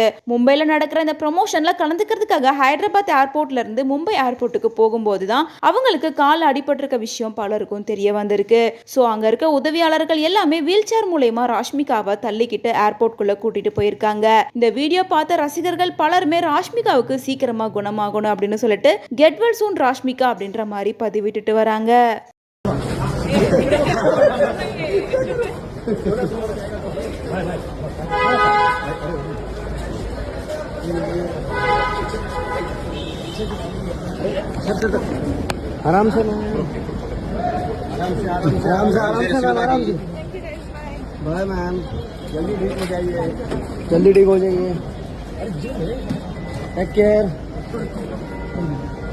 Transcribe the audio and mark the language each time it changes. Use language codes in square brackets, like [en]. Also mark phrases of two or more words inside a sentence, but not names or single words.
[ta] மும்பைல நடக்கிற இந்த ப்ரமோஷன்ல கலந்துக்கிறதுக்காக ஹைதராபாத் ஏர்போர்ட்ல இருந்து மும்பை ஏர்போர்ட்டுக்கு போகும்போது தான் அவங்களுக்கு கால் அடிபட்டிருக்க விஷயம் பலருக்கும் தெரிய வந்திருக்கு. ஸோ அங்க இருக்க உதவியாளர்கள் எல்லாமே [en] wheel chair [ta] மூலமா ராஷ்மிகாவை தள்ளிக்கிட்டு ஏர்போர்ட்குள்ள கூட்டிட்டு போயிருக்காங்க. இந்த வீடியோ பார்த்த ரசிகர்கள் பலருமே ராஷ்மிகாவுக்கு சீக்கிரமா குணமாகணும் அப்படின்னு சொல்லிட்டு [en] get well soon [ta] ராஷ்மிகா அப்படின்ற மாதிரி பதிவிட்டுட்டு வராங்க. [hi] आराम से [en] bye ma'am, [hi] जल्दी ठीक हो जाइए, जल्दी ठीक हो जाइए, [en] take care.